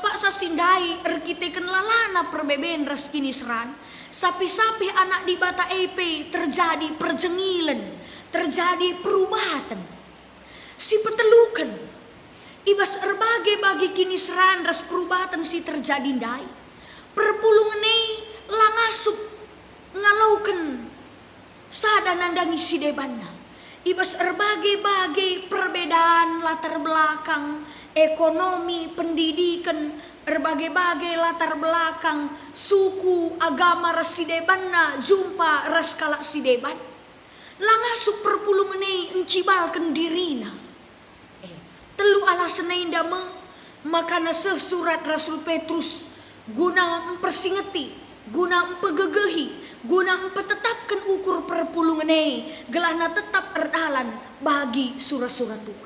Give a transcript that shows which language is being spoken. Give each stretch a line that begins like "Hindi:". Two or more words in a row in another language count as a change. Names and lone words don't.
Batak Karo: paksa sindai erkiteken lalana perbeben ras kini seran sapi-sapi anak di bata EP terjadi perjengilan terjadi perubatan si petelukan ibas erbagai bagi kini seran ras perubatan si terjadi dai perpulungan langasup ngalaukan sada nandangi si debanna ibas erbagai-bagai perbedaan latar belakang, ekonomi, pendidikan, berbagai-bagai latar belakang, suku, agama ras sidebanna, jumpa ras kalak sideban. Langasuk perpulu menei encibalkan dirina. Telu alasan indama makana surat Rasul Petrus guna mempersingeti, guna mempegegehi, guna mempetetapkan ukur perpulu menei gelahna tetap erdalan bagi surat-surat Tuhan.